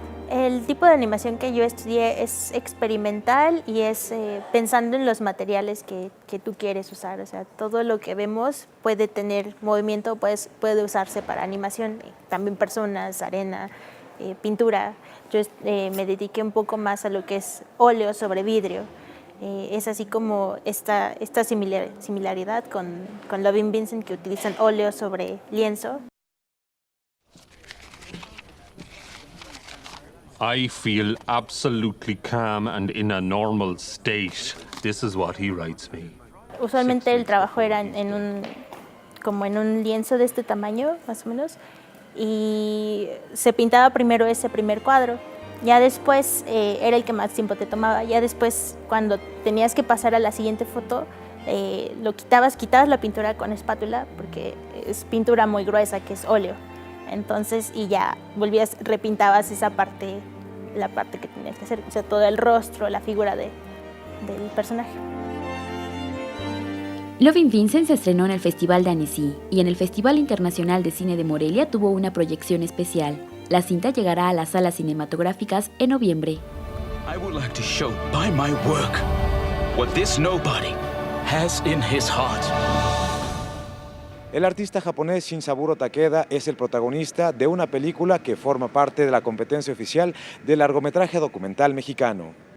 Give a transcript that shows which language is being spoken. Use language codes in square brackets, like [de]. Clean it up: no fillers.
[es] El tipo de animación que yo estudié es experimental y es pensando en los materiales que tú quieres usar. O sea, todo lo que vemos puede tener movimiento, puede usarse para animación, también personas, arena, pintura. Yo me dediqué un poco más a lo que es óleo sobre vidrio. Es así como esta similaridad con Loving Vincent, que utilizan óleo sobre lienzo. [en] I feel absolutely calm and in a normal state. This is what he writes me. [es] Usualmente el trabajo era como en un lienzo de este tamaño, más o menos, y se pintaba primero ese primer cuadro. Ya después era el que más tiempo te tomaba. Ya después, cuando tenías que pasar a la siguiente foto, quitabas la pintura con espátula, porque es pintura muy gruesa, que es óleo. Entonces, y ya repintabas esa parte, la parte que tenías que hacer, o sea, todo el rostro, la figura del personaje. Loving Vincent se estrenó en el Festival de Annecy y en el Festival Internacional de Cine de Morelia tuvo una proyección especial. La cinta llegará a las salas cinematográficas en noviembre. [en] I would like to show by my work what this nobody has in his heart. [es] El artista japonés Shinsaburo Takeda es el protagonista de una película que forma parte de la competencia oficial del largometraje documental mexicano.